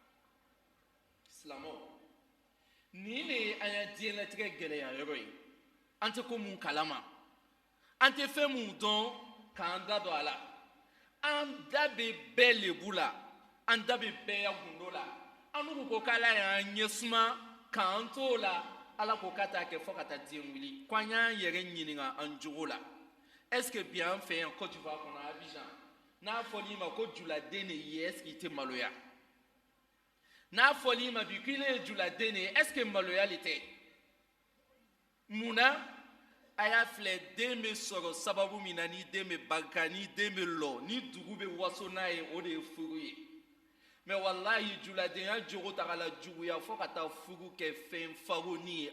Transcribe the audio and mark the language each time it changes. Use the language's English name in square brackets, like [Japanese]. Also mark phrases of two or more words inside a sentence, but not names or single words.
[Bambara] silamɛw nin de ye an ya diɲɛlatigɛ gɛlɛya yɔrɔ ye an tɛ ko mun kalama an tɛ fɛn mun dɔn k'an da don a la an da bɛ bɛɛ lebu la an da bɛ bɛɛ ya gundo la an n'u ko k'ala y'an ɲɛsuma k'an t'o la ala ko k'a t'a kɛ fo ka taa diɲɛ wuli ko an y'an yɛrɛ ɲininka an jogo la [French] est ce que [Bambara] bi an fɛ yan Côte d'Ivoire kɔnɔ Abidjan n'a fɔl'i ma ko juladen de ye [French] est ce que [Bambara] i tɛ maloya n'a fɔl'i ma bi k'ile ye juladen de ye [French] est ce que [Bambara] maloya le tɛ munna a y'a filɛ den bɛ sɔrɔ sababu min na ni den bɛ barika ni den bɛ lɔ ni dugu bɛ waso n'a ye o de ye furu ye mais wallahi juladenya jogo ta la juguya fo ka taa furu kɛ fɛn faroni ye